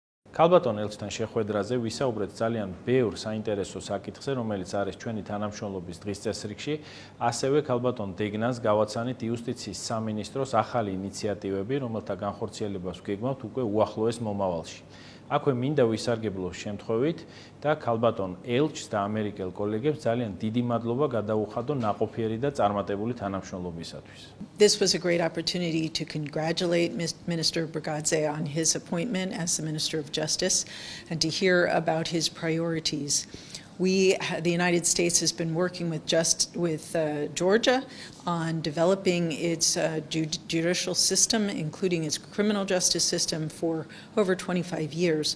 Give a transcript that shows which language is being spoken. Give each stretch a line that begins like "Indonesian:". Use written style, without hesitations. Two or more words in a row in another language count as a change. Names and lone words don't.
Georgian: ქალბატონ ელჩთან შეხვედრაზე ვისაუბრეთ ძალიან ბევრ საინტერესო საკითხზე, რომელიც არის ჩვენი თანამშრომლობის დღის წესრიგში, ასევე ქალბატონ დეგნას გავაცანით იუსტიციის სამინისტროს ახალი ინიციატივები, რომელთა განხორციელებას ვგეგმავთ უკვე უახლოეს მომავალში. აქვე მინდა ვისარგებლოს შემთხვევით და ქალბატონ ელჩს და ამერიკელ კოლეგებს ძალიან დიდი მადლობა გადაუხადო ნაყოფიერი და წარმატებული თანამშრომლობისათვის.
English: This was a great opportunity to congratulate Minister Brigadze on his appointment as the Minister of Justice and to hear about his priorities. The United States has been working with Georgia on developing its judicial system, including its criminal justice system, for over 25 years.